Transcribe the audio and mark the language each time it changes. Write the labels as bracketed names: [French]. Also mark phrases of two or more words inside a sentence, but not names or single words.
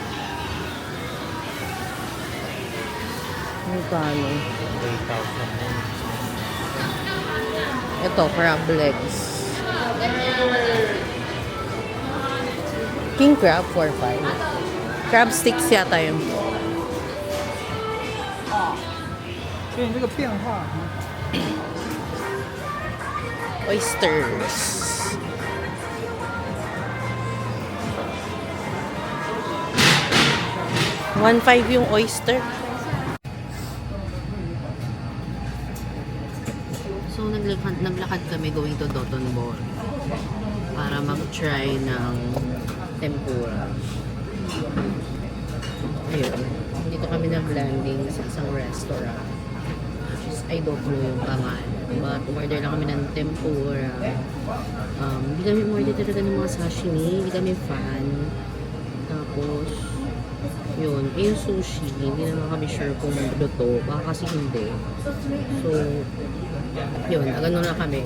[Filipino] Magkano? 3,000. [English] Ito, crab legs. King crab, 4,500. Crab sticks [Filipino] yata yun. [Chinese] 所以这个变化， [English] Oysters. [Filipino] $1,500 yung oyster. So, naglakad kami [English] going to [Filipino] Doton Ball para mag-try ng tempura. Ayun. Dito kami nag-landing sa isang restaurant. [English] I don't know [Filipino] yung pangalan. But umorder lang kami ng tempura. Hindi kami umorder talaga ng mga sashimi. Hindi kami fan. Tapos, yun. Yung sushi, hindi naman kami sure kung luto. Baka kasi hindi. So, yun. Ganun lang kami.